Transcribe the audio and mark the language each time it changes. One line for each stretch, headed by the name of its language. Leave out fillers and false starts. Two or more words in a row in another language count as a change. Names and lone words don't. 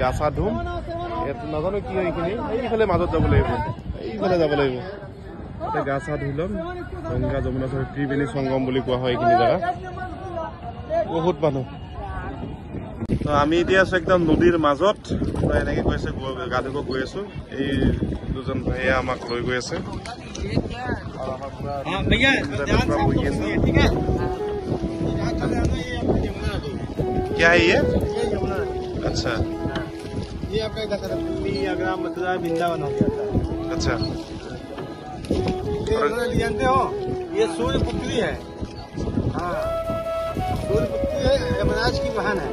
Assamese: গা চা ধুম ইয়াত নাজানো কি হয় এইখিনি এইফালে মাজত যাব লাগিব এইফালে যাব লাগিব তাতে গা চা ধুই ল'ম গংগা যমুনা সৰস্বতী ত্ৰিবেণী সংগম বুলি কোৱা হয় এইখিনি জেগা বহুত মানুহ তো আমি এতিয়া আছো একদম নদীৰ মাজত এনেকে গৈ আছে গা ধুব গৈ আছো এই দুজন ভাইয়া আমাক লৈ গৈ আছে
Hindi: क्या है ये अच्छा ये आपका अगर मथुरा वृंदावन हो गया अच्छा जानते हो ये सूर्य पुत्री है हाँ सूर्य पुत्री है यमराज की बहन है